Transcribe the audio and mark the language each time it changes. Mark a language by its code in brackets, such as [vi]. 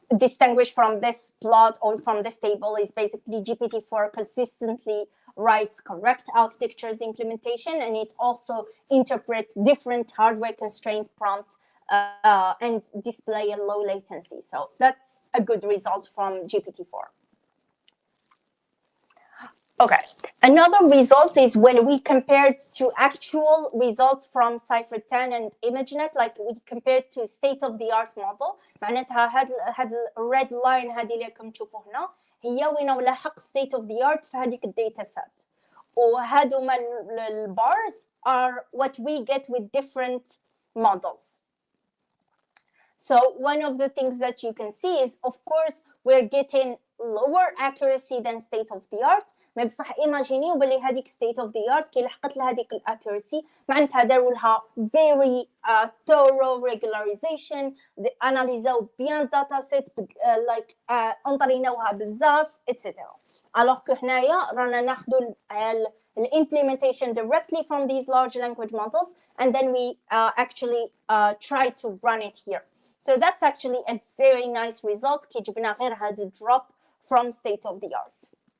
[en] distinguish from this plot or from this table is basically GPT-4 consistently writes correct architectures implementation, and it also interprets different hardware constraint prompts and display a low latency. So that's a good result from GPT-4. Okay, another result is when we compared to actual results from Cypher 10 and ImageNet, like we compared to state-of-the-art model. [ar] معناتها هاد الريد لاين هذه اللي راكم تشوفوا هنا هي وين لاحق state-of-the-art في هذيك الداتا set. وهادوما البارز [en] are what we get with different models. So one of the things that you can see is, of course, we're getting lower accuracy than state-of-the-art. [ar] ما بصح ايماجينيو بلي هذيك [en] state of the art [ar] كي لحقت لها هذيك الاكيورسي معناتها داروا لها [en] very thorough regularization, [ar] اناليزاو بيان داتا سيت like انطريناوها بزاف etc. [fr] alors que [ar] هنايا رانا ناخذوا [en] implementation directly from these large language models and then we actually try to run it here. So that's actually a very nice result [ar] كي جبنا غير هذا [en] drop from state of the art.